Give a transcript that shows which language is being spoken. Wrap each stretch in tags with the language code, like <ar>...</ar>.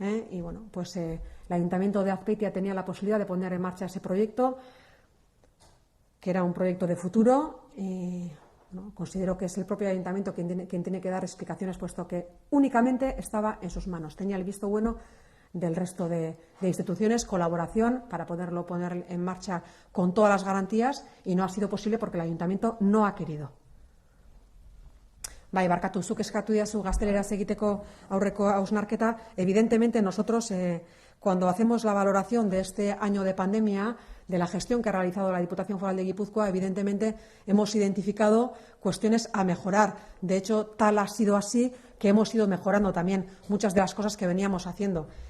<es>Y pues el Ayuntamiento de Azpeitia tenía la posibilidad de poner en marcha ese proyecto, que era un proyecto de futuro y considero que es el propio ayuntamiento quien tiene que dar explicaciones, puesto que únicamente estaba en sus manos. Tenía el visto bueno del resto de instituciones, colaboración para poderlo poner en marcha con todas las garantías, y no ha sido posible porque el Ayuntamiento no ha querido.</es> <eu>Bai, barkatu, zuk eskatu diazu gazteleraz egiteko aurreko hausnarketa.</eu> <es>Evidentemente, nosotros, cuando hacemos la valoración de este año de pandemia, de la gestión que ha realizado la Diputación Foral de Guipúzcoa, evidentemente hemos identificado cuestiones a mejorar. De hecho, tal ha sido así que hemos ido mejorando también muchas de las cosas que veníamos haciendo.</es>